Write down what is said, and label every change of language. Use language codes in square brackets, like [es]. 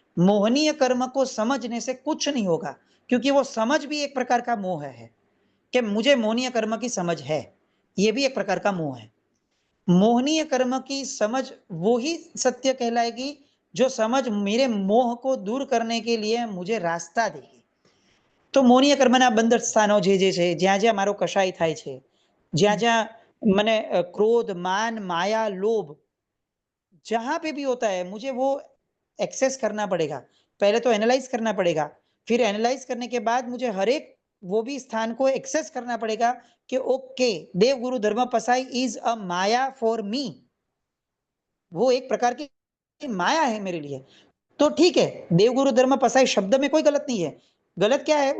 [hi] मोहनीय कर्म को समझने से कुछ नहीं होगा, क्योंकि वो समझ भी एक प्रकार का मोह है कि मुझे मोहनीय कर्म की समझ है, ये भी एक प्रकार का मोह है। मोहनीय कर्म की समझ वो ही सत्य कहलाएगी जो समझ मेरे मोह को दूर करने के लिए मुझे रास्ता देगी। [gu] તો મોહનીય કર્મના 15 સ્થાનો જે છે, જ્યાં જ્યાં મારો કશાય થાય છે, જ્યાં જ્યાં મને ક્રોધ, માન, માયા, લોभ [hi] जहां पे भी होता है मुझे वो एक्सेस करना पड़ेगा। पहले तो एनालाइज करना पड़ेगा, फिर एनालाइज करने के बाद मुझे हर एक वो भी स्थान को एक्सेस करना पड़ेगा कि ओके देव गुरु धर्म पसाई [en] is a maya for me, [hi] वो एक प्रकार की माया है मेरे लिए। तो ठीक है, देवगुरु धर्म पसाई शब्द में कोई गलत नहीं है। गलत क्या है?